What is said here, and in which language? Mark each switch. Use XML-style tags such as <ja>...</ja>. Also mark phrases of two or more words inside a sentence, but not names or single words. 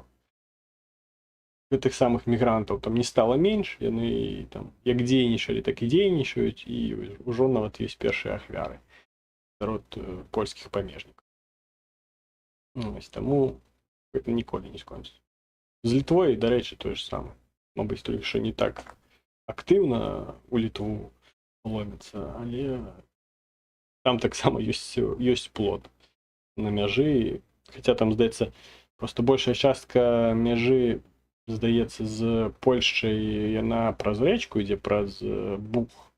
<be>Гэтых самых мігрантаў там не стала менш, яны там як дзейнічалі, так і дзейнічаюць, і ўжо нават ёсць першыя ахвяры сярод польскіх памежнікаў. Ось, таму гэта ніколі не скончыцца. З Літвой, дарэчы, тое ж самае.</be> <uk>мабуть, тільки що</uk> <be>не так активно у Літву ломиться, але там так само ёсць плот на мяжы, хаця там, здаецца, просто большая частка мяжы, здаецца, з Польшчай, яна праз рэчку ідзе, праз Буг.</be>